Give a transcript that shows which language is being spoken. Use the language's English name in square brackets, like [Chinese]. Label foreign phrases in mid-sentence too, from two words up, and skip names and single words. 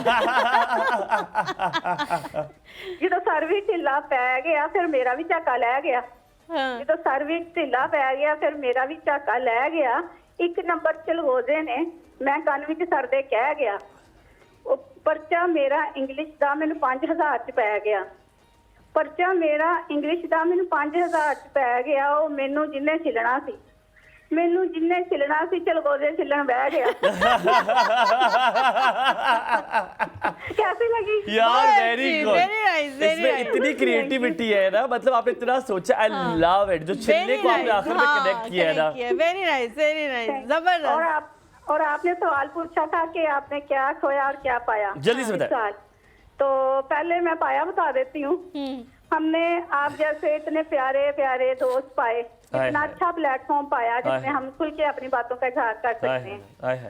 [Punjabi] ਜੋ ਸਰ ਭੀ ਢਿੱਲਾ ਪੈ ਗਿਆ ਫਿਰ ਮੇਰਾ ਭੀ ਝਾਕਾ ਲੈ ਗਿਆ, ਜੋ ਸਰ ਭੀ ਢਿੱਲਾ ਪੈ ਗਿਆ ਫਿਰ ਮੇਰਾ ਭੀ ਝਾਕਾ ਲੈ ਗਿਆ, 1 ਨੰਬਰ ਚਲਗੋਜ਼ੇ ਨੇ ਮੈਂ ਕੰਨ ਵਿੱਚ ਸਰ ਦੇ ਕਹਿ ਗਿਆ, ਓ ਪਰਚਾ ਮੇਰਾ ਇੰਗਲਿਸ਼ ਦਾ ਮੈਨੂੰ 5000 ਚ ਪੈ ਗਿਆ, ਪਰਚਾ ਮੇਰਾ ਇੰਗਲਿਸ਼ ਦਾ ਮੈਨੂੰ 5000 ਚ ਪੈ ਗਿਆ, ਓ ਮੈਨੂੰ ਜਿੰਨੇ ਛਿੱਲਣਾ ਸੀ, ਮੈਨੂੰ ਜਿੰਨੇ ਛਿੱਲਣਾ ਸੀ ਚਲਗੋਜ਼ੇ ਛਿੱਲਣ ਬਹਿ ਗਿਆ। [Hindi] कैसी लगी [English] यार very good, very nice, very [Hindi] इसमें [English] nice. [Hindi] इतनी क्रिएटिविटी है ना, मतलब आपने इतना सोचा, [English] I love it, [Hindi] जो छिलने को आपने आखिर में कनेक्ट किया है ना। [English] very nice, very nice, जबरदस्त। [Hindi] और आपने सवाल पूछा था कि आपने क्या खोया और क्या पाया, जल्दी से बताएं। इस साल। तो पहले मैं पाया बता देती हूँ। हमने आप जैसे इतने प्यारे प्यारे दोस्त पाए, इतना अच्छा प्लेटफॉर्म पाया जिसमें हम खुल के अपनी बातों का इजहार कर सकते हैं।